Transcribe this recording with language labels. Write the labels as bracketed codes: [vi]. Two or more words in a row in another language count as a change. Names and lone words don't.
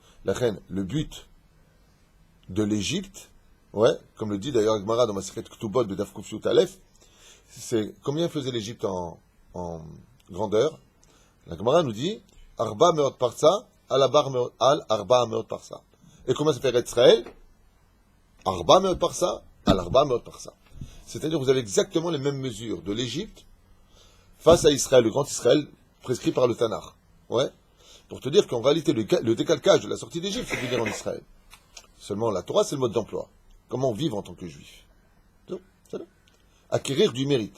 [fr] La reine, le but de l'Égypte, ouais, comme le dit d'ailleurs Gemara dans Masechet Ktubot de [he] דף קוף יוד אלף, [fr] c'est combien faisait l'Égypte en grandeur? La Gemara nous dit [he] ארבע מאות פרסה על ארבע מאות פרסה. [fr] Et comment ça fait Israël? [he] ארבע מאות פרסה על ארבע מאות פרסה. [fr] C'est-à-dire, vous avez exactement les mêmes mesures de l'Égypte face à Israël, le grand Israël, prescrit par le Tanakh. Ouais. Pour te dire qu'en réalité, le décalcage de la sortie d'Égypte, c'est de venir en Israël. Seulement, la Torah, c'est le mode d'emploi. Comment vivre en tant que juif. C'est là. Acquérir du mérite.